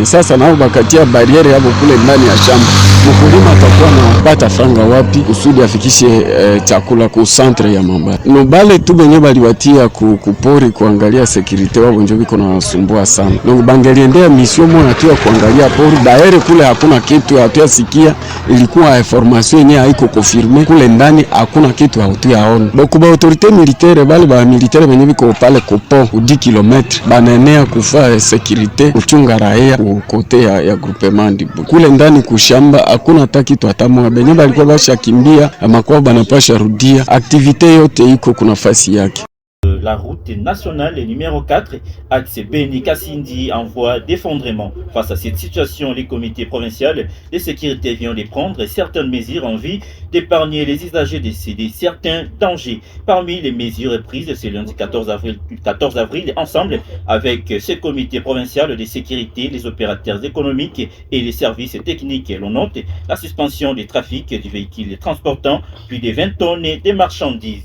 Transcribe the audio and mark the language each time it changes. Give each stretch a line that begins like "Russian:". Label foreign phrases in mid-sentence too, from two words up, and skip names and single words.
Swahili: Sasa nao bakatia barriere hapo kule ndani ya shamba, mkulima atakuwa anapata franga wapi kusudi afikishe chakula ku centre ya Mombasa? No bale tu benye baliwatia kupori kuangalia security wao ndio biko na sumbua sana. Donc bangeliendea mission moja tu ya kuangalia pori daire kule, hakuna kitu hatuyasikia, ilikuwa information yenyewe haiko confirme kule ndani, hakuna kitu hatuyaona. Donc ba
French: autorité militaire
Swahili: bale ba militaire benye biko pale kopo 10 km banenea kufa security kuchunga raia ku kote ya groupement kule ndani kushamba, hakuna hata kitu hatamoja. Benye balikuwa bashakimbia amakuwa banapasha rudia, activité yote iko kuna fasi yake.
French: La route nationale numéro 4, axe Beni-Kasindi, en voie d'effondrement. Face à cette situation, les comités provinciaux de sécurité viennent de prendre certaines mesures en vue d'épargner les usagers de certains dangers. Parmi les mesures prises ce lundi 14 avril, ensemble avec ce comité provincial de sécurité, les opérateurs économiques et les services techniques, l'on note la suspension du trafic du véhicule transportant plus de 20 tonnes de marchandises.